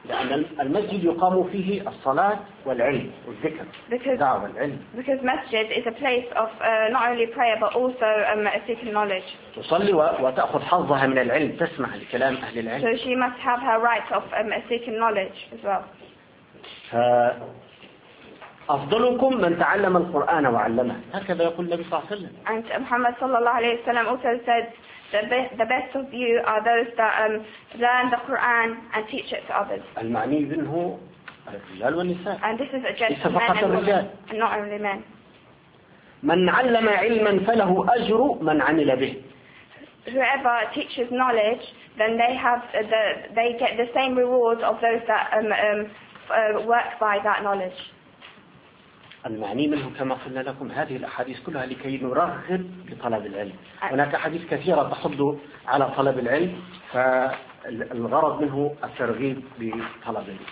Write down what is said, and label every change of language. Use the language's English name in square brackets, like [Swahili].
[English] Because masjid is a place of not only prayer but also seeking knowledge. So she must have her right of seeking knowledge as well. [Arabic] أفضلكم من تعلم القرآن وعلمه. هكذا يقول النبي صلى الله عليه وسلم. [English] And Muhammad [Arabic] صلى الله عليه وسلم [English] also said the best of you are those that learn the Quran and teach it to others. [Arabic] المعني منه الرجال والنساء. [English] And this is addressed to men and women, and not only men. [Arabic] من علم علما فله أجر من عمل به. [English] Whoever teaches knowledge, then they have they get the same reward of those that work by that knowledge. [Arabic] المعني منه كما قلنا لكم هذه الأحاديث كلها لكي نرغب لطلب العلم. هناك أحاديث كثيرة تحض على طلب العلم، فالغرض منه الترغيب بطلب العلم.